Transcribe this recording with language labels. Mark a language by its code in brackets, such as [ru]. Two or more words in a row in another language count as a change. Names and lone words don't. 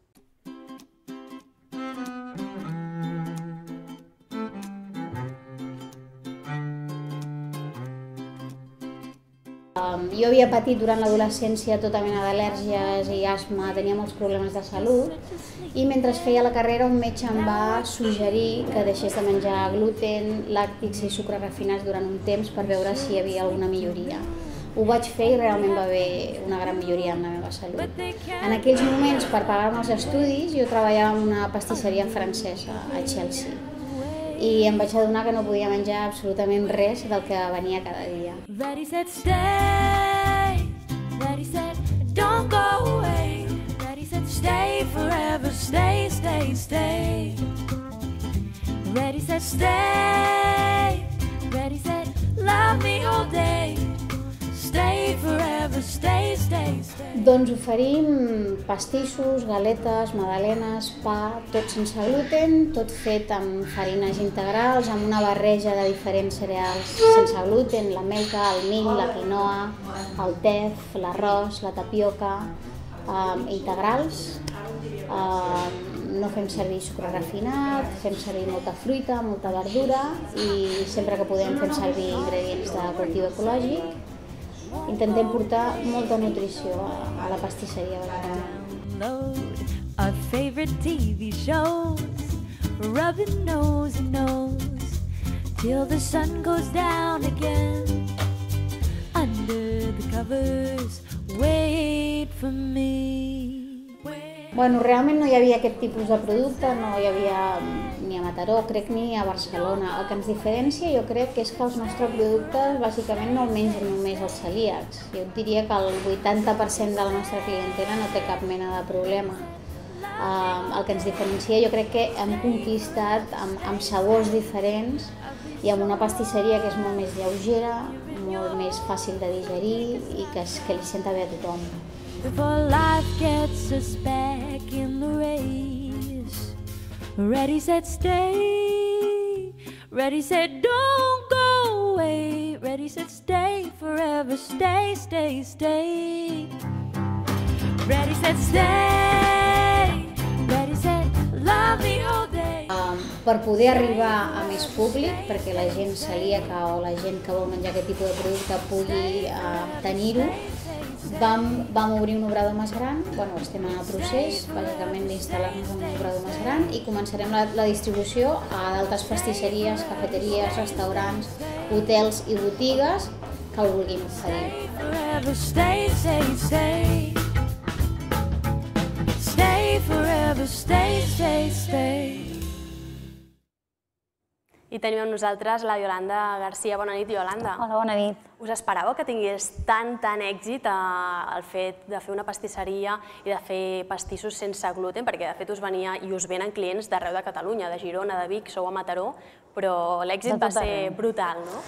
[ca] Jo havia patit durant l'adolescència tota mena d'al·lèrgies i asma, tenia molts problemes de salut i mentre feia la carrera un metge em va suggerir que deixés de menjar gluten, làctics i sucres refinats durant un temps per veure si hi havia alguna milloria. Ho vaig fer i realment va haver una gran milloria en la meva salut. En aquells moments, per pagar-me els estudis, jo treballava en una pastisseria francesa a Chelsea i em vaig adonar que no podia menjar absolutament res del que venia cada dia. [en] Ready, set, stay. Ready, set, don't go away. Ready, set, stay forever. Stay, stay, stay. Ready, set, stay. Ready, set, love me all day. Stay forever, stay, stay, stay. [ca] Doncs oferim pastissos, galetes, magdalenes, pa, tot sense gluten, tot fet amb farines integrals, amb una barreja de diferents cereals sense gluten, la melca, el mill, la quinoa, el tef, l'arròs, la tapioca, integrals. No fem servir sucre refinat, fem servir molta fruita, molta verdura i sempre que podem fem servir ingredients de cultiu ecològic. Intentem portar molta nutrició a la pastisseria. [en] Our favorite TV shows, rubbing nose and nose, till the sun goes down again. Under the covers, wait for me. [ca] Bueno, realment no hi havia aquest tipus de producte, no hi havia ni a Mataró, crec, ni a Barcelona. El que ens diferencia jo crec que és que els nostres productes bàsicament no el mengen només els celíacs. Jo et diria que el 80% de la nostra clientela no té cap mena de problema. El que ens diferencia jo crec que hem conquistat amb sabors diferents i amb una pastisseria que és molt més lleugera, molt més fàcil de digerir i que li senta bé a tothom. [en] Before life gets us back in the race. Ready, set, stay. Ready, set, don't go away. Ready, set, stay forever. Stay, stay, stay. Ready, set, stay. Ready, set, love me all day. [ca] Per poder arribar a més públic, perquè la gent celíaca o la gent que vol menjar aquest tipus de producte pugui tenir-ho, vam obrir un obrador més gran, estem en el procés bàsicament d'instal·lar-nos en un obrador més gran i començarem la distribució a d'altres pastisseries, cafeteries, restaurants, hotels i botigues que el vulguin oferir. [en] Stay, stay, stay. Stay forever, stay, stay, stay. [ca] I tenim amb nosaltres la Yolanda Garcia. Bona nit, Yolanda. Hola, bona nit. Us esperàveu que tingués tant èxit el fet de fer una pastisseria i de fer pastissos sense gluten? Perquè de fet us venia i us venen clients d'arreu de Catalunya, de Girona, de Vic, sou a Mataró, però l'èxit va ser brutal, no?